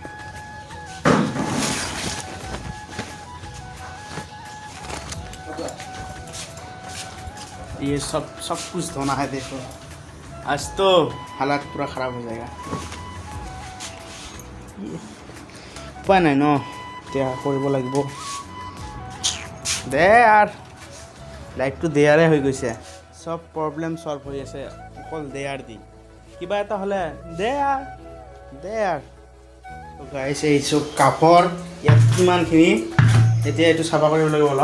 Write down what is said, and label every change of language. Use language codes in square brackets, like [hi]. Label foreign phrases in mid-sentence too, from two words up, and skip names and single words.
[hi] ये सब कुछ धोना है। देखो आज तो हालात पूरा ख़राब हो जाएगा। [as] उपाय নাই ন, এতিয়া কৰিব লাগিব। দে यार, লাইফটো দেয়াৰে হৈ গৈছে। চব [en] problem solve [as] হৈ আছে অকল দেয়াৰ দি। কিবা এটা হ'লে দে यार। তো গাইছ, এই চব কাপোৰ ইয়াত কিমানখিনি, এতিয়া এইটো চাফা কৰিব লাগিব অলপ।